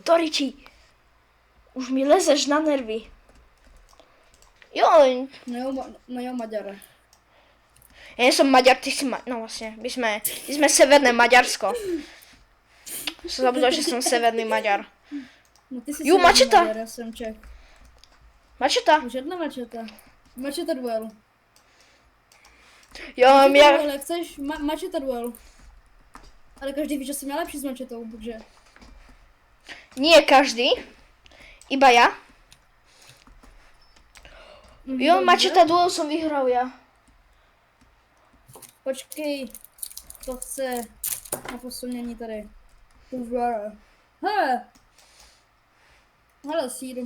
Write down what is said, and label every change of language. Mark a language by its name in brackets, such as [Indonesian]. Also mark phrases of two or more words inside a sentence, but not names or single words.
[Czech] Toriči. Už mi lezeš na nervy. Jo, No jo, Maďara. [Slovak] ja nie som Maďar, ty si no vlastne, my sme severné Maďarsko. Som zabudol, že som severný Maďar. [Czech] No ty jsi Jo, severní mačeta. Maďar, já jsem Čech. Mačeta? Žádná mačeta. Mačeta duel. Jo, Mačeta [Slovak] ja... [Czech] duel, jak chceš? Mačeta duel. Ale každý ví, že jsem já lepší s mačetou, takže... [Slovak] Nie každý. Iba ja? Jo, [Czech] Dobře. [Slovak] Mačeta duel som vyhral ja. [Czech] Počkej, to chce na posunění tady. Hele, hele, síru.